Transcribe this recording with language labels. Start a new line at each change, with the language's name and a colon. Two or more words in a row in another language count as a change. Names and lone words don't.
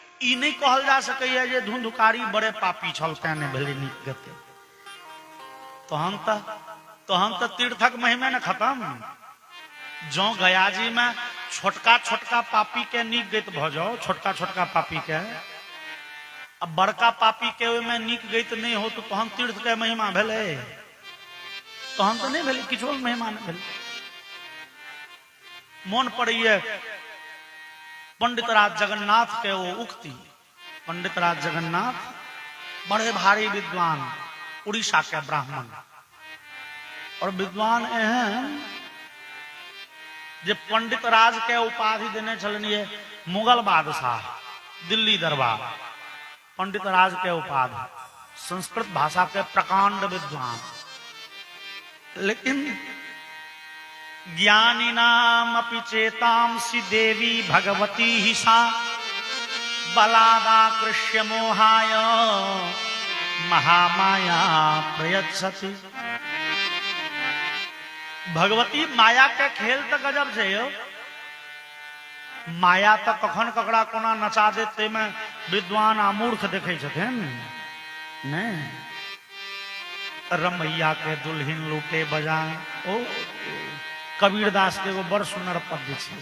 Maithili: ई नहीं कहल जा सकैया जे धुंधुकारी बड़े पापी छल तेने भेले नीक गति। तो हम तो तीर्थक महिमा न खत्म। जो गया जी में छोटका छोटका पापी के नीक गीत भ जाओ, छोटका छोटका पापी के, अब बड़का पापी के में नीक गीत नहीं हो तो हम तीर्थ के महिमा भेले, तो हम तो नहीं भेले, किछो महिमा नहीं भेले। मन पड़िए पंडित राज जगन्नाथ के वो उक्ति। पंडित राज जगन्नाथ बड़े भारी विद्वान, उड़ीसा के ब्राह्मण, और विद्वान एहन जे पंडित राज के उपाधि देने चलनिए मुगल बादशाह, दिल्ली दरबार, पंडित राज के उपाधि, संस्कृत भाषा के प्रकांड विद्वान।
Sanskrit: लेकिन ज्ञानी नाम अपि चेतांसि देवी भगवती ही सा बलादा कृष्य मोहाय महामाया प्रयच्छति।
Maithili: भगवती माया के खेल तो गजब से हो। माया तो कखन ककड़ा कोना नचा देते में विद्वान आ मूर्ख देखे छथिन ने। रमैया के दुल्हिन लूटे बजाए, ओ कबीरदास के वो बड़ सुंदर पद छे।